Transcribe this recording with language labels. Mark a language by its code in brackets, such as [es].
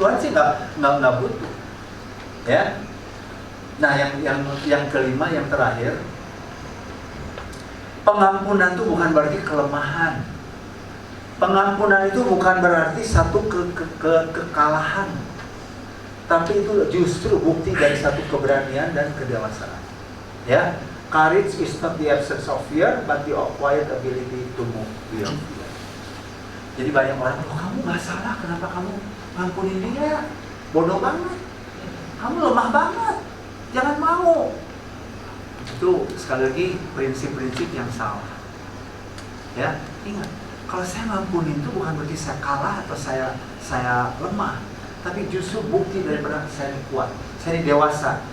[id] Tuhan sih nggak butuh. Ya. Nah, yang kelima, yang terakhir, pengampunan itu bukan berarti kelemahan. Pengampunan itu bukan berarti satu kekalahan, tapi itu justru bukti dari satu keberanian dan kedewasaan. [en] Ya, courage is not the absence of fear, but the acquired ability to move beyond fear. [id] Jadi banyak orang, kamu nggak salah, kenapa kamu ngampunin dia? Bodoh banget, kamu lemah banget. Jangan mau. Itu sekali lagi prinsip-prinsip yang salah. Ya, ingat, kalau saya ngampuni itu bukan berarti saya kalah atau saya lemah, tapi justru bukti daripada saya ini kuat, saya ini dewasa.